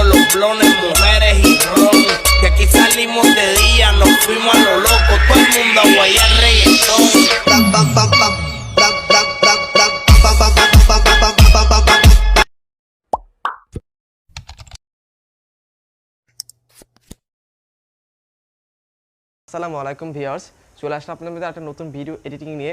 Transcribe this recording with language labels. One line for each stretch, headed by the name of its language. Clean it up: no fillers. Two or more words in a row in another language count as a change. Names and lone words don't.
Spanish: blones, mujeres y ron. Que aquí salimos de día, nos fuimos a lo loco, todo el mundo a guayar reggaetón.
Bangla: আসসালামু আলাইকুম ভিউয়ার্স, চলে আসলাম আপনাদের মধ্যে একটা নতুন ভিডিও এডিটিং নিয়ে।